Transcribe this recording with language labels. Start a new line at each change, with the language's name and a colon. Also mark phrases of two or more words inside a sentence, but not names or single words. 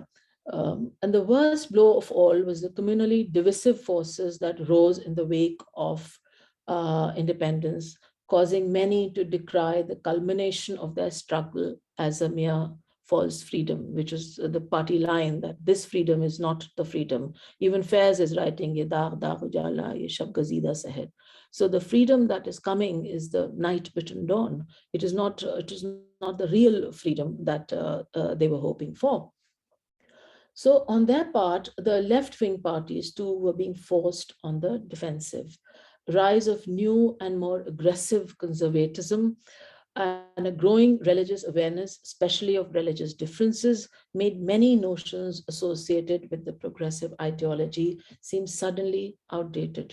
English: And the worst blow of all was the communally divisive forces that rose in the wake of independence, causing many to decry the culmination of their struggle as a mere false freedom, which is the party line that this freedom is not the freedom. Even Faiz is writing,
Urdu: "یہ داغ داغ اجالا، یہ شب گزیدہ سحر."
English: So the freedom that is coming is the night-bitten dawn. It is not the real freedom that they were hoping for. So on their part, the left-wing parties too were being forced on the defensive. Rise of new and more aggressive conservatism and a growing religious awareness, especially of religious differences, made many notions associated with the progressive ideology seem suddenly outdated.